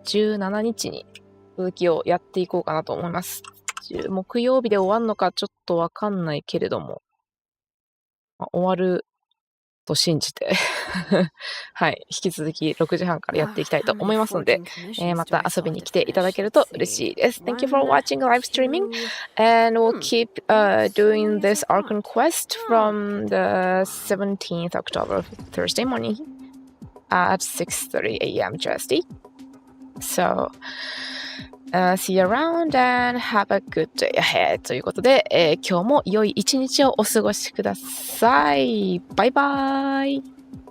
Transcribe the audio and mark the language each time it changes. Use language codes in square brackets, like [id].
[ja] 17日に続きをやっていこうかなと思います。木曜日で終わるのかちょっとわかんないけれども、終わると信じてはい、引き続き6時半からやっていきたいと思いますので、また遊びに来ていただけると嬉しいです。 [en] Thank you for watching live streaming, and we'll keep doing this Archon Quest from the 17th October, Thursday morning at 6:30 a.m. GST. So,see you around and have a good day ahead [ja] ということで、今日も良い一日をお過ごしください。バイバイ。